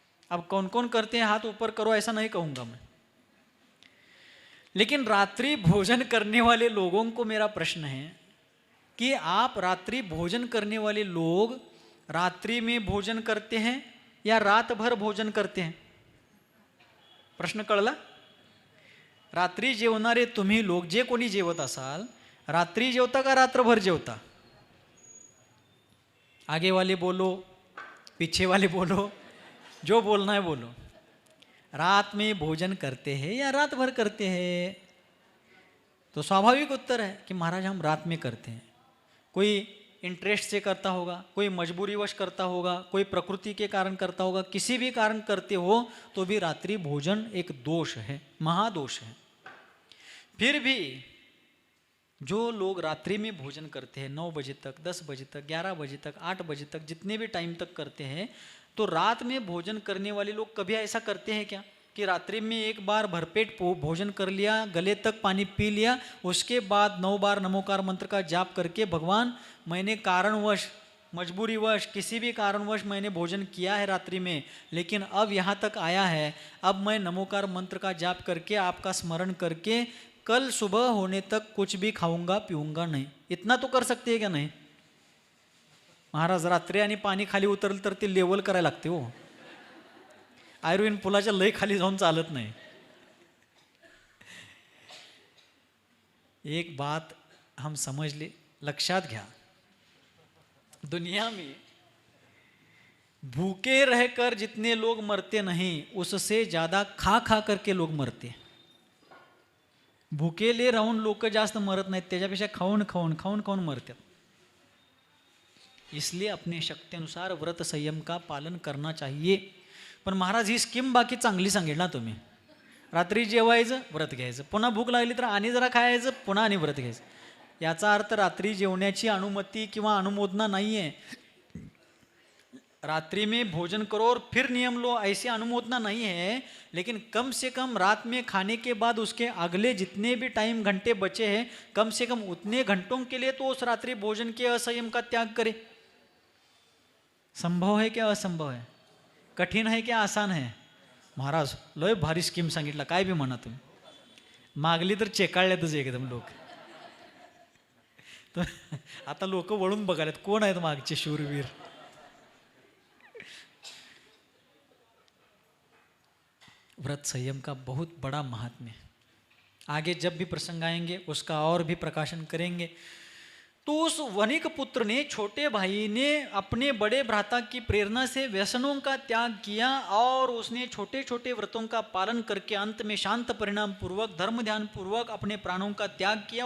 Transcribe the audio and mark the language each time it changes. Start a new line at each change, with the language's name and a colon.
Hindi: अब कौन कौन करते हैं हाथ ऊपर करो, ऐसा नहीं कहूँगा मैं। लेकिन रात्रि भोजन करने वाले लोगों को मेरा प्रश्न है कि आप रात्रि भोजन करने वाले लोग रात्रि में भोजन करते हैं या रात भर भोजन करते हैं?
Marathi: प्रश्न कळला? रात्री जेवणारे तुम्ही लोग जे कोणी जेवत असाल, रात्री जेवता का रात्रभर जेवता?
Hindi: आगे वाले बोलो, पीछे वाले बोलो, जो बोलना है बोलो। रात में भोजन करते हैं या रात भर करते हैं? तो स्वाभाविक उत्तर है कि महाराज हम रात में करते हैं। कोई इंटरेस्ट से करता होगा, कोई मजबूरीवश करता होगा, कोई प्रकृति के कारण करता होगा, किसी भी कारण करते हो तो भी रात्रि भोजन एक दोष है, महादोष है। फिर भी जो लोग रात्रि में भोजन करते हैं 9 बजे तक, 10 बजे तक, 11 बजे तक, 8 बजे तक, जितने भी टाइम तक करते हैं, तो रात में भोजन करने वाले लोग कभी ऐसा करते हैं क्या कि रात्रि में एक बार भरपेट भोजन कर लिया, गले तक पानी पी लिया, उसके बाद 9 बार नमोकार मंत्र का जाप करके भगवान मैंने कारणवश, मजबूरीवश, किसी भी कारणवश मैंने भोजन किया है रात्रि में, लेकिन अब यहाँ तक आया है, अब मैं नमोकार मंत्र का जाप करके आपका स्मरण करके कल सुबह होने तक कुछ भी खाऊंगा पिऊंगा नहीं, इतना तो कर सकते हैं क्या नहीं?
Marathi: महाराज रात्री आणि पाणी खाली उतरलं तर ते लेवल करायला लागते हो, आयर्विन पुलाच्या लय खाली जाऊन चालत नाही।
Hindi: एक बात हम समझ ले,
Marathi: लक्षात घ्या,
Hindi: दुनिया में भूखे रहकर जितने लोग मरते नहीं, उससे ज्यादा खा खा करके लोग मरते।
Marathi: भुकेले राहून लोक जास्त मरत नाहीत, त्याच्यापेक्षा खाऊन खाऊन खाऊन खाऊन मरतात।
Hindi: इसलिए अपने शक्ति अनुसार व्रत संयम का पालन करना चाहिए।
Marathi: पण महाराज ही स्कीम बाकी चांगली सांगेल ना तुम्ही, रात्री जेवायचं, व्रत घ्यायचं, पुन्हा भूक लागली तर आणि जरा खायचं, पुन्हा आणि व्रत घ्यायचं। याचा अर्थ रात्री जेवण्याची अनुमति किंवा अनुमोदना
Hindi: नहीं है। रात्रि में भोजन करो और फिर नियम लो, ऐसी अनुमोदना नहीं है, लेकिन कम से कम रात में खाने के बाद उसके अगले जितने भी टाइम घंटे बचे हैं, कम से कम उतने घंटों के लिए तो उस रात्रि भोजन के असंयम का त्याग करे। संभव है क्या असंभव है? कठीण है क्या आसान है?
Marathi: महाराज लय भारी स्कीम सांगितलं, काय बी म्हणा तुम्ही, मागली तर चेकाळल्यातच एकदम लोक। तर आता लोक वळून बघायला कोण आहेत मागचे शूरवीर।
Hindi: व्रत संयम का बहुत बड़ा महात्म्य है, आगे जब भी प्रसंग आएंगे उसका और भी प्रकाशन करेंगे। तो उस वणिक पुत्र ने, छोटे भाई ने अपने बड़े भ्राता की प्रेरणा से व्यसनों का त्याग किया और उसने छोटे छोटे व्रतों का पालन करके अंत में शांत परिणाम पूर्वक, धर्म ध्यान पूर्वक अपने प्राणों का त्याग किया।